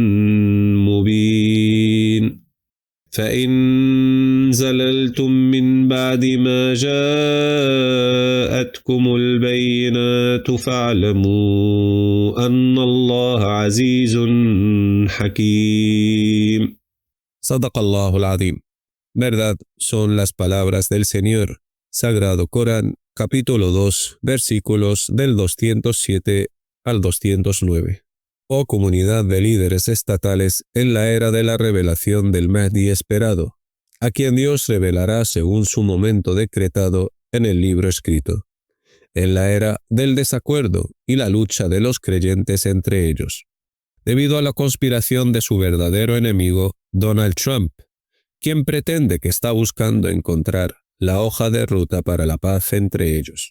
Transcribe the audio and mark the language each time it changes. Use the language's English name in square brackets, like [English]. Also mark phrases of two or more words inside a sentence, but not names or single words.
[Arabic] مُّبِينٌ فَإِن زَلَلْتُم مِّن بَعْدِ مَا جَاءَتْكُمُ الْبَيِّنَاتُ فَاعْلَمُوا أَنَّ اللَّهَ عَزِيزٌ حَكِيمٌ. صدق الله العظيم. [Spanish] Verdad son las palabras del Señor. Sagrado Corán, capítulo 2, versículos del 207 al 209. Oh comunidad de líderes estatales en la era de la revelación del Mahdi esperado, a quien Dios revelará según su momento decretado en el libro escrito, en la era del desacuerdo y la lucha de los creyentes entre ellos, debido a la conspiración de su verdadero enemigo, Donald Trump, quien pretende que está buscando encontrar la hoja de ruta para la paz entre ellos.